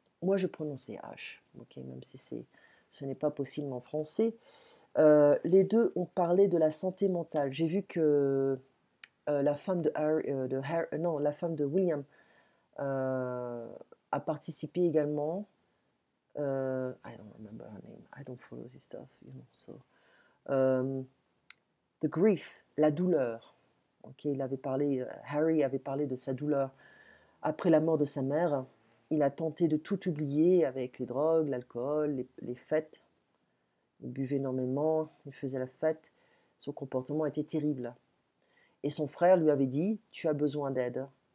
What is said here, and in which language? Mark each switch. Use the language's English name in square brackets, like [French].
[French] Moi, je prononçais H, okay, même si ce n'est pas possible en français. Les deux ont parlé de la santé mentale. J'ai vu que la femme la femme de William a participé également. [English] I don't remember her name. I don't follow this stuff, you know. So, the grief, la douleur. [French] Okay, Harry avait parlé de sa douleur après la mort de sa mère. Il a tenté de tout oublier avec les drogues, l'alcool, les fêtes. Il buvait énormément, il faisait la fête. Son comportement était terrible. Et son frère lui avait dit, tu as besoin d'aide.